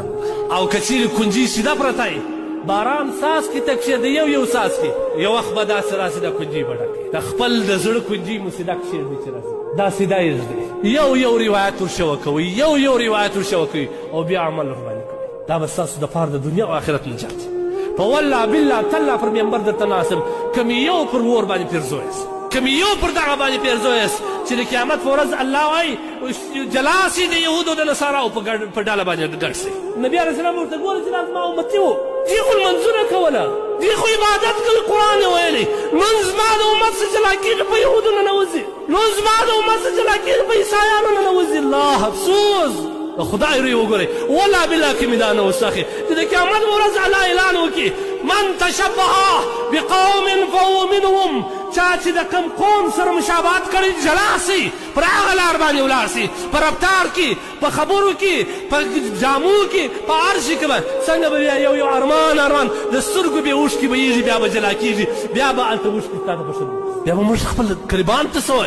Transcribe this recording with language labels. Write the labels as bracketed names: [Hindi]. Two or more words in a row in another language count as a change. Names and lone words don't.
[Pashto] او که چیرې کنجي سیده پرته وي، باران څاڅکي ته کښېږدي، یو څاڅکي، یو وخت به داسې راسي د کنجي به ډکوي. د خپل د زړه کنجي مو سیده کښېږدي چې راسي، دا سیده یې ږدي. یو روایت ورشوه کوئ، یو روایت ورشوه کوئ، او بیا عمل ورباندې کوئ. دا به ستاسو دپاره د دنیا او آخرت نجات. په [Arabic] والله بالله تالله [Pashto] پر ممبر درته ناستم، کوم یو پر ور باندې پیرزو یاست، کوم یو پر دغه باندې پیرزو یاست چې د قیامت په ورځ الله وایي جلا سي د یهودو د نصاراو په ډله باندې ګډ سي. نبي علیه السلام ورته ګوره چې دا زما امتي وو، دې خو لمنځونه کوله، دې خو عبادت کوي، قرآن یې ویلی. نن زما د امت څه جلا کېږي په یهودو ننوځي، نن زما د امت څه جلا کېږي په عیسایانو ننوځي. الله افسوس. د خدای روی وګورئ. [Arabic] والله بالله [Pashto] کې مې دا نه وساخي چې د قیامت په ورځ الله اعلان وکړي [Arabic] من تشبه بقوم فهو منهم. [Pashto] چا چې د کوم قوم سره مشابهت کړي جلا سي، پر هغه لار باندې ولاړ سي، په رفتار کې، په خبرو کې، په جامو کې، په هر شي کې به څنګه به بیا یو ارمان د سترګو بې اوښکې بهیږي، بیا به جلا کېږي، بیا به هلته اوښکې ستا ته په شل بیا به موږ خپل قریبان ته څه وایي؟